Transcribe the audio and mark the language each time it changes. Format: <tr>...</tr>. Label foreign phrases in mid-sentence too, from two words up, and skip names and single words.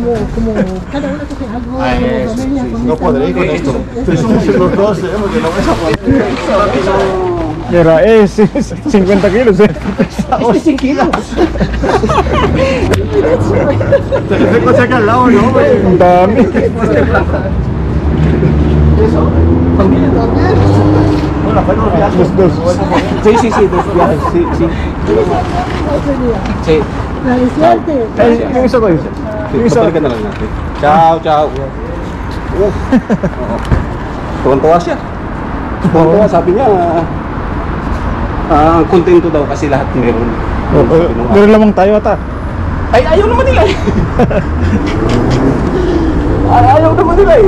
<es>cada uno coge algo. Ah, como eso, familia, sí, con No esta podré con mano, esto. eso. Los dos, porque no vas a poder. Era, sí, 50 kilos, Este es 100 kilos. Te lo tengo acá al lado, ¿no?</es> <tl>Ang dami.</tl> <es>Eso, también. Bueno, fue unos viajes. Dos, dos. Sí, sí, sí, 2 viajes, sí, sí. Sí. La de suerte.</es> <tl>Yung isa ko yun. Yung isa. Balikan na lang natin.</tl> <it>Ciao, ciao.</it> <tl>Tuwan-tuwa siya. Tuwan-tuwa, sabi niya, kontento daw kasi lahat meron. Meron lamang tayo ata. Ay, ayaw naman nila eh. Ayaw naman nila eh.</tl>